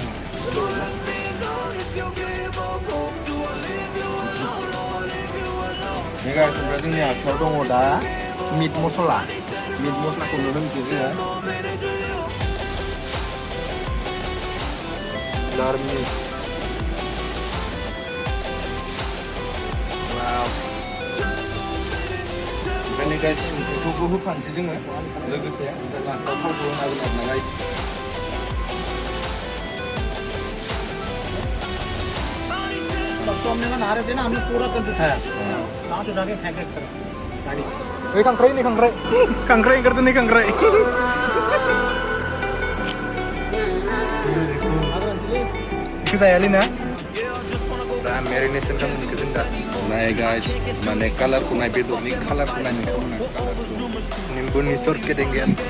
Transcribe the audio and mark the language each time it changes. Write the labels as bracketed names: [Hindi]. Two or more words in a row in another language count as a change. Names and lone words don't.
[Bodo] नै गाइस ओमफ्राय जोंनि आखायाव दङ दा [English] meat masala-खौ [Bodo] नुनो मोनसै जोङो garnish wow ओमफ्राय गाइस संख्रिखौबो होफानोसै जोङो लोगोसे ओमफ्राय लास्टआव थावखौ होनांगोन आरो ना गाइस [Hindi] सामने में नारे देना हमने पूरा कंट्रोल है पांच उठा के फेंक कर गाड़ी [Bodo] ओए खांख्राइ [Hindi] कर तो नहीं [Bodo] खांख्राइ जायालै ना दा मेरिनेसन खालामनायखौ जों दा नाय गाइस माने कालारखौ नाय बेदरनि कालारखौ नाय नोंथांमोना कालारखौ निम्बुनि सरके देंगे